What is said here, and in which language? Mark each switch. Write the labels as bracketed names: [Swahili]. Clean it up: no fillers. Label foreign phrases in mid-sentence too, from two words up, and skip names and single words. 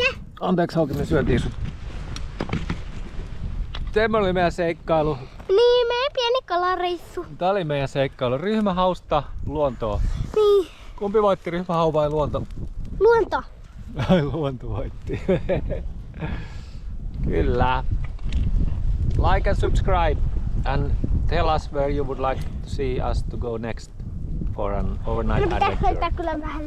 [Finnish] Anteeksi hauki, me syötiin sut. Tämä oli meidän seikkailu. Niin, meidän pieni kalareissu. Tää oli meidän seikkailu. Ryhmähausta luontoa. Niin, Kumpi voitti, ryhmähau vai luonto? luonto. Ai luonto voitti. Kyllä. [English] Like and subscribe and tell us where you would like to see us to go next for an overnight [Finnish] No pitäis [English] adventure. [Finnish] hoitaa kyllä vähän